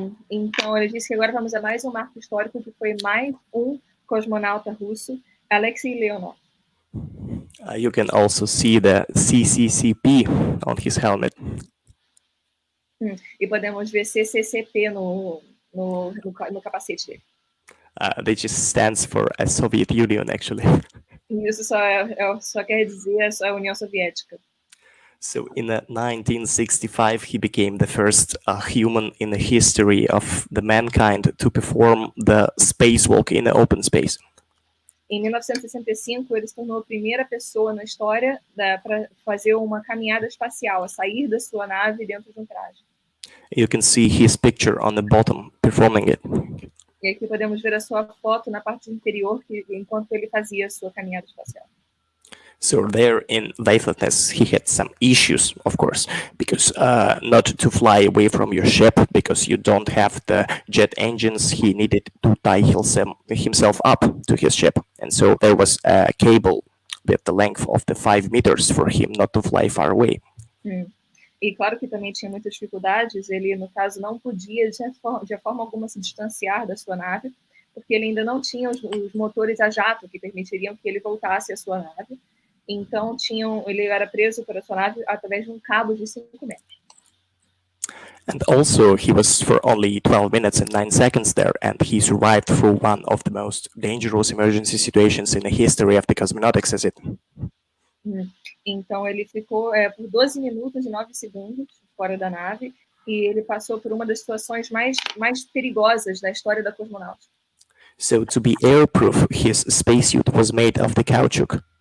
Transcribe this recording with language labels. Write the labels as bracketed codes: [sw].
[pt] Então, ele disse que agora vamos a mais um marco histórico, que foi mais um cosmonauta russo, Alexei Leonov. [en] You can also see the CCCP on his helmet. [pt] E podemos ver CCCP no capacete dele. [en] That just stands for a Soviet Union, actually. [pt] Isso só quer dizer a União Soviética. [en] So in 1965, he became the first human in the history of the mankind to perform the spacewalk in the open space. [pt] Em 1965, ele se tornou a primeira pessoa na história para fazer uma caminhada espacial, a sair da sua nave dentro de um traje. [en] You can see his picture on the bottom performing it. [pt] E aqui podemos ver a sua foto na parte inferior, enquanto ele fazia a sua caminhada espacial. [en] So there in weightlessness, he had some issues, of course, because not to fly away from your ship, because you don't have the jet engines, he needed to tie himself up to his ship. And so there was a cable with the length of the 5 meters for him not to fly far away. [pt] E claro que também tinha muitas dificuldades, ele, no caso, não podia de forma alguma se distanciar da sua nave, porque ele ainda não tinha os motores a jato que permitiriam que ele voltasse à sua nave. Então, ele era preso para a sua nave através de um cabo de 5 metros. [en] And also, he was for only 12 minutes and 9 seconds there, and he survived through one of the most dangerous emergency situations in the history of the cosmonautics, as it. [pt] Então, ele ficou por 12 minutos e 9 segundos fora da nave, e ele passou por uma das situações mais perigosas da história da cosmonáutica. [en] So to be airproof, his spacesuit was made of the caoutchouc.